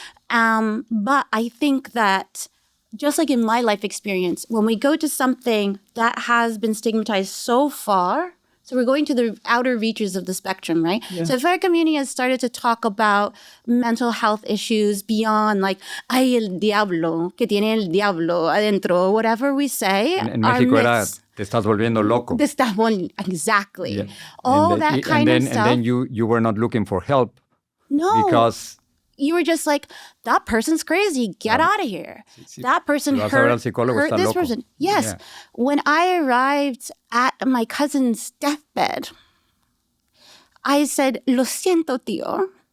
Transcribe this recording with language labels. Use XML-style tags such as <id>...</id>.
<en>But I think that just like in my life experience, when we go to something that has been stigmatized so far, so we're going to the outer reaches of the spectrum, right? Yeah. So if our community has started to talk about mental health issues beyond</en> <es>ay, el diablo, que tiene el diablo adentro,</es> <en>whatever we say.</en> <es>En México era, te estás volviendo loco.</es> <en>Exactly. Yeah. All that kind of stuff. And then you were not looking for help. No. Because you were just that person's crazy. Get out of here. That person hurt this person. Yes. Yeah. When I arrived at my cousin's deathbed, I said,</en> <es>lo siento, tío.</es>